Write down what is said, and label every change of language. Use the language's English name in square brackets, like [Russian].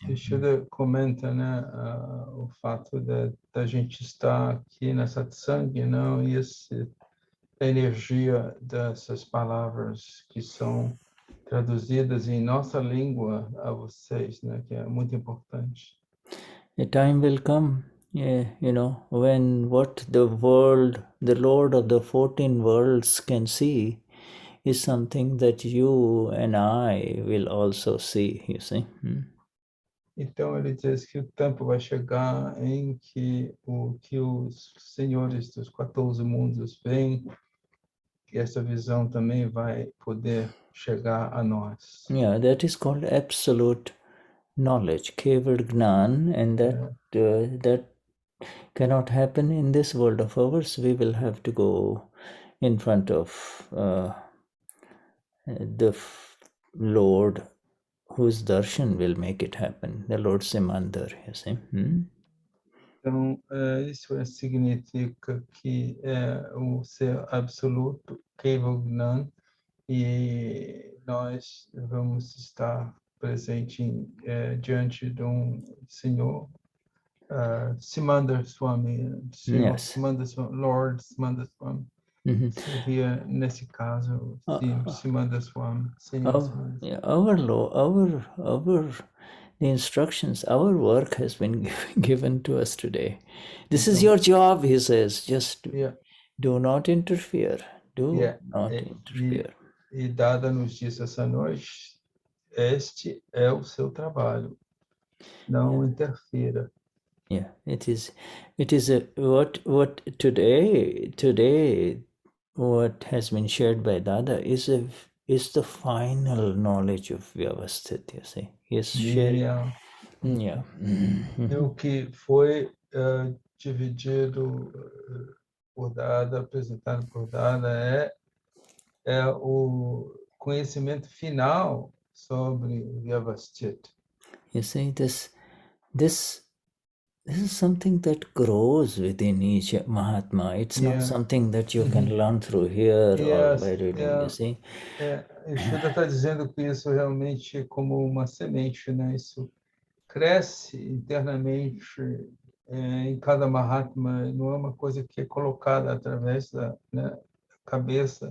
[Portuguese] O Shuddha comenta, né, o fato da gente estar aqui na satsang, não, e a energia dessas palavras que são traduzidas em nossa língua a vocês, né, que é muito importante. [English] A time will come, when what the Lord of the 14 worlds can see is something that you and I will also see, you see. [Portuguese] Então ele diz que o tempo vai chegar em que os senhores dos 14 mundos veem, que essa visão também vai poder chegar a nós. [English] Yeah, that is called absolute knowledge, Keval Gnan, and that cannot happen in this world of ours. We will have to go in front of the Lord, whose darshan will make it happen, the Lord Simandar, you see. [Portuguese] Então, isso significa que o ser absoluto, Keval Gnan, e nós vamos estar presentes diante de Senhor, Simandar Swami, Senhor, [English] Yes. [Portuguese] Simandar Swami, Lord Simandar Swami. Seria, nesse caso, Simandar Swami, Senhor Simandar Swami. [English] The instructions, our work has been given to us today. This is your job, he says. Just do not interfere. Do not interfere. [Portuguese] E Dada nos disse essa noite, este é o seu trabalho. Não interfira. [English] Yeah, it is what today what has been shared by Dada is the final knowledge of Vyavasthit, you see. He is sharing. Yeah. [Portuguese] E o que foi dividido por Dada, apresentado por Dada, é o conhecimento final sobre Vyavasthit. [English] You see, this is something that grows within each Mahatma. It's not something that you can learn through here or by reading, you see. [Portuguese] O Shuddha está dizendo que isso realmente é como uma semente, né? Isso cresce internamente em cada Mahatma, não é uma coisa que é colocada através da cabeça.